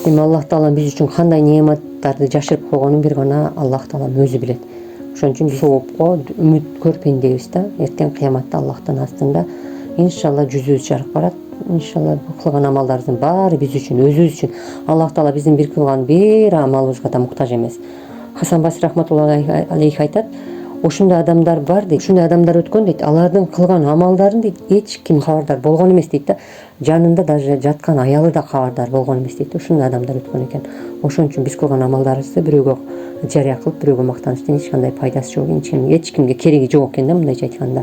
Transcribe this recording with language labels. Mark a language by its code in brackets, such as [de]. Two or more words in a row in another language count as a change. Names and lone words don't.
[ky] Эми Аллах таала биз үчүн кандай неаматтарды жашырып койгонун бир гана Аллах таала өзү билет. Ошон үчүн соопко үмүткөр пендебиз да. Эртең кыяматта Аллахтын астында иншалла жүзүбүз жарык барат. Иншалла кылган амалдарыбыздын баары биз үчүн, өзүбүз үчүн. Аллах таала биздин бир кылган бир амалыбызга да муктаж эмес. Хасан Басри [ar] رحمة الله عليه [ky] айтат, ошондой адамдар бар дейт, ушундай адамдар өткөн дейт, алардын кылган амалдарын дейт эч ким кабардар болгон эмес дейт да, жанында даже жаткан аялы да кабардар болгон эмес дейт. Ушундай адамдар өткөн экен. Ошон үчүн биз кылган амалдарыбызды бирөөгө жарыя кылып, бирөөгө мактаныштын эч кандай пайдасы жок, эч кимге кереги жок экен да, мындайча айтканда.